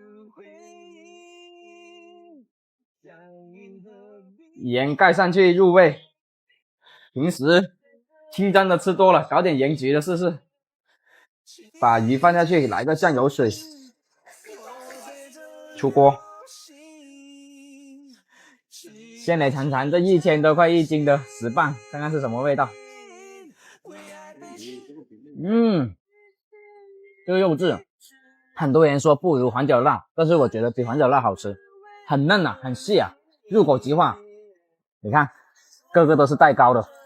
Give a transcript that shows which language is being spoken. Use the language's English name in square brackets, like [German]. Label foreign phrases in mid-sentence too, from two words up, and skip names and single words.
[Chinese] 鹽蓋上去入味。平時清蒸的吃多了，搞點鹽焗的試試。把魚放下去，來個醬油水，出鍋。先來嘗嘗這1000多塊一斤的石蚌，看看是什麼味道。這個肉質很多人说不如黄角辣，但是我觉得比黄角辣好吃，很嫩啊，很细啊，入口即化。你看，个个都是带膏的。